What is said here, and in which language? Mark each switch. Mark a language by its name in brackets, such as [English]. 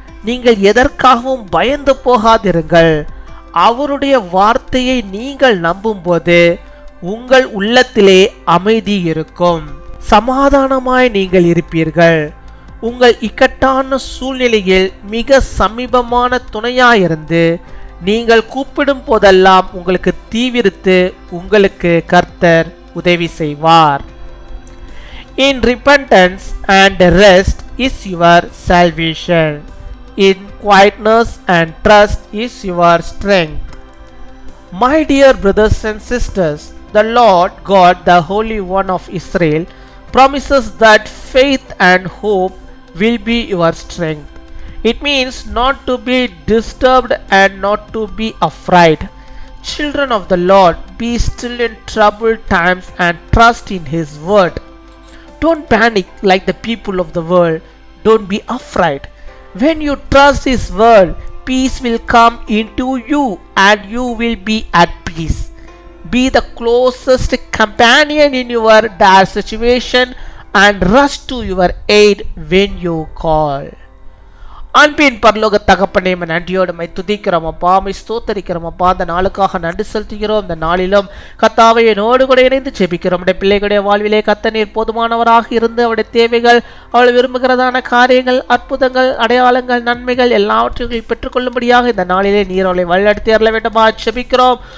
[Tamil] நீங்கள் எதற்காகவும் பயந்து போகாதிருங்கள். அவருடைய வார்த்தையை நீங்கள் நம்பும்போது உங்கள் உள்ளத்திலே அமைதி இருக்கும். சமாதானமாய் நீங்கள் இருப்பீர்கள். உங்கள் இக்கட்டான சூழ்நிலையில் மிக சமீபமான துணையாயிருந்து நீங்கள் கூப்பிடும் போதெல்லாம் உங்களுக்கு தீவிரித்து உங்களுக்கு கர்த்தர் உதவி செய்வார். [English] In repentance and rest is your salvation. In quietness and trust is your strength. My dear brothers and sisters, the Lord God, the Holy One of Israel, promises that faith and hope will be your strength. It means not to be disturbed and not to be afraid. Children of the Lord, be still in troubled times and trust in His word. Don't panic like the people of the world. Don't be afraid. When you trust His word, peace will come into you and you will be at peace. Be the closest companion in your dire situation and rush to your aid when you call. [Tamil] அன்பின் பரலோக தகப்பனே, நன்றியோடு my துதிக்கிறோம் அப்பா, my ஸ்தோத்தரிக்கிறோம் அப்பா. அந்த நாளுக்காக நன்றி செலுத்துகிறோம். இந்த நாளிலும் கர்த்தாவை என்னோடு கூட இணைந்து ஜெபிக்கிறோம். நம்முடைய பிள்ளைகளுடைய வாழ்விலே கர்த்தர் நீர் போதுமானவராக இருந்து அவருடைய தேவைகள், அவள் விரும்புகிறதான காரியங்கள், அற்புதங்கள், அடையாளங்கள், நன்மைகள் எல்லாவற்றையும் பெற்றுக்கொள்ளும்படியாக இந்த நாளிலே நீர் அவளை வழிநடத்தி அருள வேண்டுமா ஜெபிக்கிறோம்.